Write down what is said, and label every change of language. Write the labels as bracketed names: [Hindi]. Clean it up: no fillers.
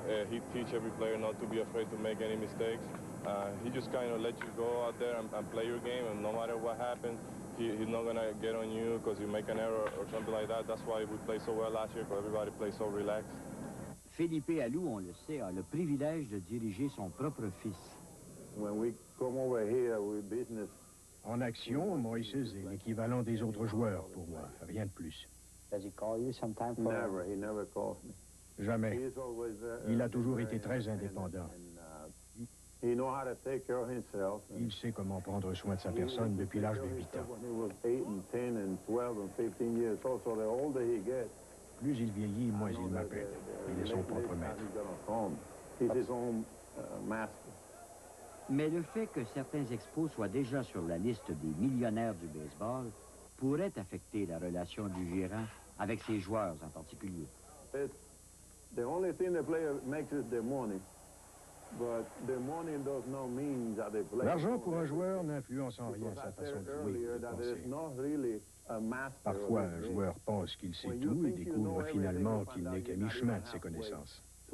[English] he teach every player not to be afraid to make any mistakes. He just kind of let you go out there and play your game, and no matter what happens, he's not going to get on you because you make an error or something like that. That's why we played so well last year, because everybody plays so relaxed. [French] Felipe Alou, on le sait, a le privilège de diriger son propre fils. [English] When we come over here, we business. [French] En action, Moises est l'équivalent des autres joueurs pour moi, rien de plus. [English] Does he call you sometime for... Never, he never calls me. [French] Jamais. [English] He's always, [French] Il a toujours été très indépendant. [English] He know how to take care of himself. [French] Il sait comment prendre soin de sa personne depuis l'âge de 8 ans. [English] When he was 8 and 10 and 12 and 15 years old, so the older he gets, [French] plus il vieillit, moins il m'appelle. Il est son propre maître. [English] He's his own master. [French] Mais le fait que certains expos soient déjà sur la liste des millionnaires du baseball pourrait affecter la relation du gérant avec ses joueurs en particulier. [English] The only thing the player makes is the money. But the money does not mean that they play. [French] L'argent pour un joueur n'influence en rien sa façon de jouer et de penser. Parfois, un joueur pense qu'il sait tout et découvre finalement qu'il n'est qu'à mi-chemin de ses connaissances.